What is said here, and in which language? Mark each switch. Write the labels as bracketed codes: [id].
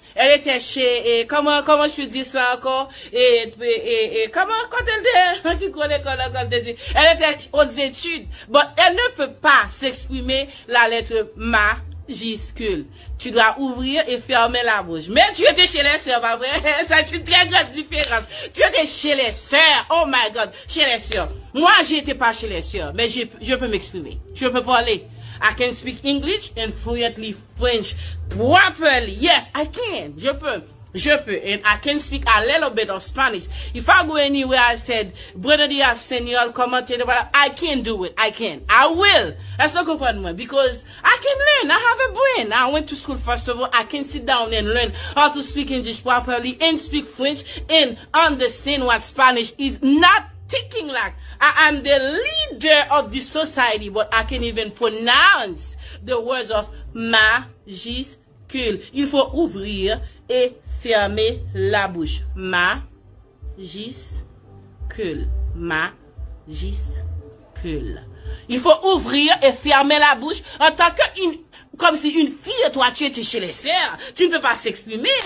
[fr] Elle était chez, comment je dis ça encore, comment, quand elle dit, elle était aux études, bon, elle ne peut pas s'exprimer la lettre majuscule. Tu dois ouvrir et fermer la bouche. Mais tu étais chez les sœurs, pas vrai? C'est une très grande différence. Tu étais chez les sœurs, [en] oh my God, [fr] chez les sœurs. Moi, j'étais pas chez les sœurs, mais je peux m'exprimer. Je peux parler. [en] I can speak English and fluently French properly. Yes, I can. [fr] Je peux. Je peux, [en] and I can speak a little bit of Spanish. If I go anywhere, I said, Brother Diaz, Senor, commentator, I can do it. I can. I will. That's not comprendre because I can learn. I have a brain. I went to school, first of all. I can sit down and learn how to speak English properly and speak French and understand what Spanish is. Not thinking like I am the leader of the society, but I can even pronounce the words of majuscule. [fr] Il faut ouvrir et fermer la bouche. Majuscule. Majuscule. Il faut ouvrir et fermer la bouche en tant que comme si une fille, toi, tu étais chez les sœurs. Tu ne peux pas s'exprimer.